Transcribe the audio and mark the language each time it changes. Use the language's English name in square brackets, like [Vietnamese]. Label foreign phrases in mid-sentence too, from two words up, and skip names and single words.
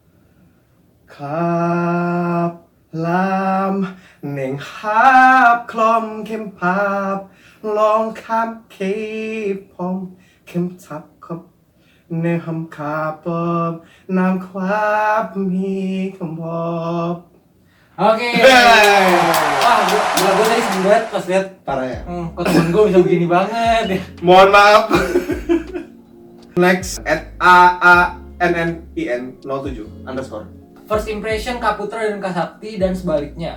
[Indonesian] ครับลามเน่งฮับคลอมเข้มภาพลองข้ามคีบพอมเข้มทับขบในหำขาปอบน้ำความมีคำพอบ Oke. Wah, gue tadi seneng banget pas liat. Parah ya? Kok temen gue bisa begini banget ya. Mohon maaf. Next @AANNIN07_ [English] First impression [Indonesian] Kak Putra dan Kak Sakti dan sebaliknya.